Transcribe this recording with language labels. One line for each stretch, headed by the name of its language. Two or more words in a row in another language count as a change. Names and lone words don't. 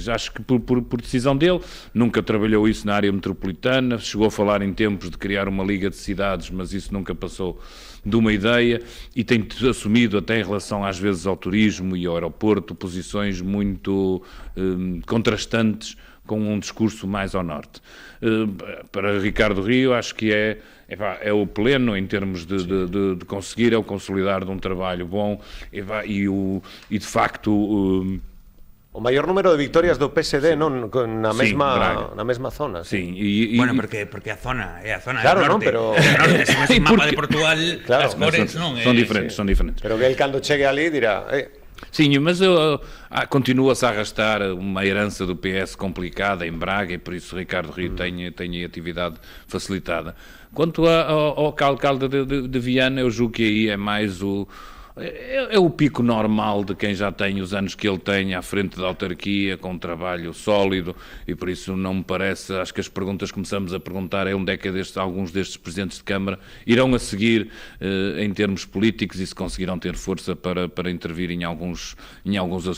Portuguese: Acho que por decisão dele, nunca trabalhou isso na área metropolitana, chegou a falar em tempos de criar uma liga de cidades, mas isso nunca passou de uma ideia e tem assumido até em relação às vezes ao turismo e ao aeroporto posições muito contrastantes com um discurso mais ao norte. Para Ricardo Rio acho que é o pleno em termos de conseguir, é o consolidar de um trabalho bom e de facto...
Galician: O maior número de victorias do PSD na mesma zona.
Portuguese: Sim.
Galician: Bueno, porque a zona é a zona claro, do norte. Pero... Se o mapa de Portugal, as cores non... Son diferentes. Pero que ele cando chegue ali dirá...
Portuguese: Sim, mas continua-se a arrastar uma herança do PS complicada em Braga e por isso Ricardo Rio tem atividade facilitada. Quanto ao alcalde de Viana, eu julgo que aí é mais o pico normal de quem já tem os anos que ele tem à frente da autarquia, com um trabalho sólido, e por isso não me parece, acho que as perguntas que começamos a perguntar é onde é que alguns destes presidentes de Câmara irão a seguir em termos políticos e se conseguirão ter força para intervir em alguns assuntos nacionais.